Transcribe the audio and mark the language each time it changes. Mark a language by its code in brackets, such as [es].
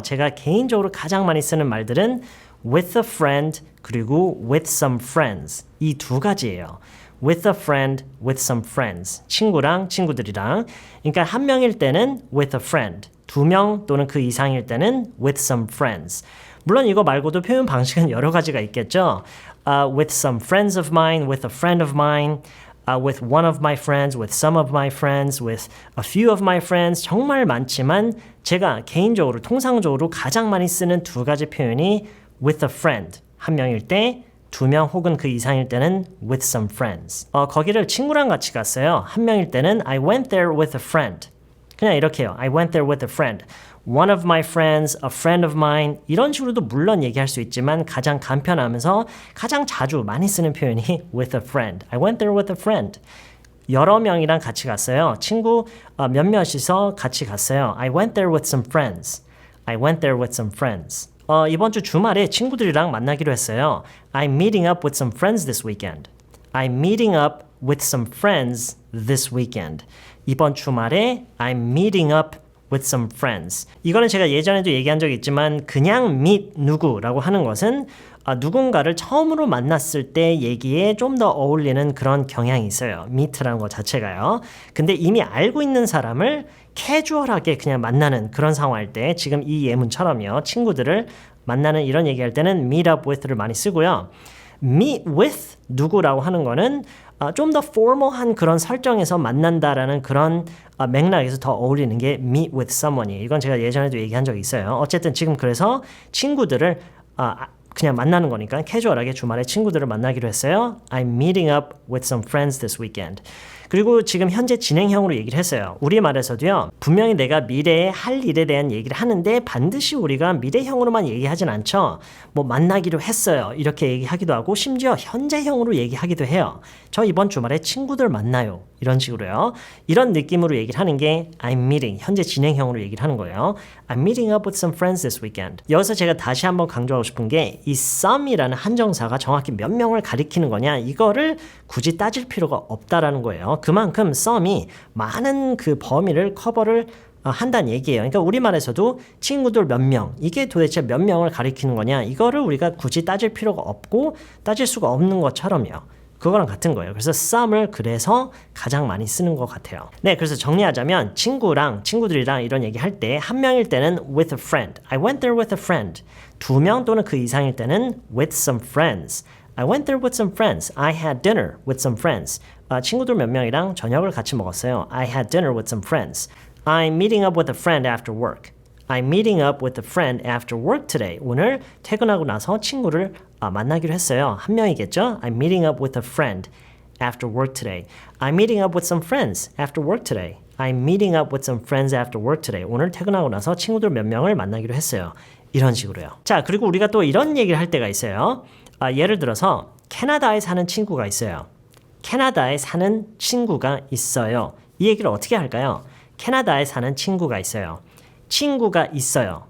[ko] 제가 개인적으로 가장 많이 쓰는 말들은 [en] with a friend [ko] 그리고 [en] with some friends [ko] 이 두 가지예요. [en] with a friend, with some friends [ko] 친구랑 친구들이랑 그러니까 한 명일 때는 [en] with a friend [ko] 두 명 또는 그 이상일 때는 [en] with some friends [ko] 물론 이거 말고도 표현 방식은 여러 가지가 있겠죠. [en] with some friends of mine, with a friend of mine with one of my friends, with some of my friends, with a few of my friends [ko] 정말 많지만 제가 개인적으로 통상적으로 가장 많이 쓰는 두 가지 표현이 [en] with a friend [ko] 한 명일 때 두 명 혹은 그 이상일 때는 [en] with some friends [ko] 거기를 친구랑 같이 갔어요. 한 명일 때는 [en] I went there with a friend [ko] 그냥 이렇게요. [en] I went there with a friend one of my friends, a friend of mine [ko] 이런 식으로도 물론 얘기할 수 있지만 가장 간편하면서 가장 자주 많이 쓰는 표현이 [en] with a friend. I went there with a friend. [ko] 여러 명이랑 같이 갔어요. 친구 몇몇이서 같이 갔어요. [en] I went there with some friends. I went there with some friends. [ko] 이번 주 주말에 친구들이랑 만나기로 했어요. [en] I'm meeting up with some friends this weekend. I'm meeting up with some friends this weekend. [ko] 이번 주말에 [en] I'm meeting up with some friends. [ko] 이거는 제가 예전에도 얘기한 적이 있지만 그냥 meet 누구라고 하는 것은 누군가를 처음으로 만났을 때 얘기에 좀 더 어울리는 그런 경향이 있어요. meet라는 것 자체가요. 근데 이미 알고 있는 사람을 캐주얼하게 그냥 만나는 그런 상황일 때 지금 이 예문처럼요. 친구들을 만나는 이런 얘기할 때는 meet up with를 많이 쓰고요. meet with 누구라고 하는 거는 좀 더 formal한 그런 설정에서 만난다라는 그런 맥락에서 더 어울리는 게 meet with someone이에요. 이건 제가 예전에도 얘기한 적이 있어요. 어쨌든 지금 그래서 친구들을 그냥 만나는 거니까 캐주얼하게 주말에 친구들을 만나기로 했어요. [en] I'm meeting up with some friends this weekend. [ko] 그리고 지금 현재 진행형으로 얘기를 했어요. 우리말에서도요. 분명히 내가 미래에 할 일에 대한 얘기를 하는데 반드시 우리가 미래형으로만 얘기하진 않죠. 뭐 만나기로 했어요. 이렇게 얘기하기도 하고 심지어 현재형으로 얘기하기도 해요. 저 이번 주말에 친구들 만나요. 이런 식으로요. 이런 느낌으로 얘기를 하는 게 I'm meeting, 현재 진행형으로 얘기를 하는 거예요. [en] I'm meeting up with some friends this weekend. [ko] 여기서 제가 다시 한번 강조하고 싶은 게 이 some이라는 한정사가 정확히 몇 명을 가리키는 거냐 이거를 굳이 따질 필요가 없다라는 거예요. 그만큼 some이 많은 그 범위를 커버를 한다는 얘기예요. 그러니까 우리말에서도 친구들 몇 명, 이게 도대체 몇 명을 가리키는 거냐 이거를 우리가 굳이 따질 필요가 없고 따질 수가 없는 것처럼요. 그거랑 같은 거예요. 그래서 some을 그래서 가장 많이 쓰는 것 같아요. 네, 그래서 정리하자면 친구랑 친구들이랑 이런 얘기 할 때 한 명일 때는 [en] with a friend. I went there with a friend. [ko] 두 명 또는 그 이상일 때는 [en] with some friends. I went there with some friends. I had dinner with some friends. [ko] 친구들 몇 명이랑 저녁을 같이 먹었어요. [en] I had dinner with some friends. I'm meeting up with a friend after work. I'm meeting up with a friend after work today. [ko] 오늘 퇴근하고 나서 친구를 만나기로 했어요. 한 명이겠죠? [en] I'm meeting up with a friend after work today. I'm meeting up with some friends after work today. I'm meeting up with some friends after work today. [ko] 오늘 퇴근하고 나서 친구들 몇 명을 만나기로 했어요. 이런 식으로요. 자, 그리고 우리가 또 이런 얘기를 할 때가 있어요. 예를 들어서 캐나다에 사는 친구가 있어요. 캐나다에 사는 친구가 있어요. 이 얘기를 어떻게 할까요? 캐나다에 사는 친구가 있어요. 친구가 있어요.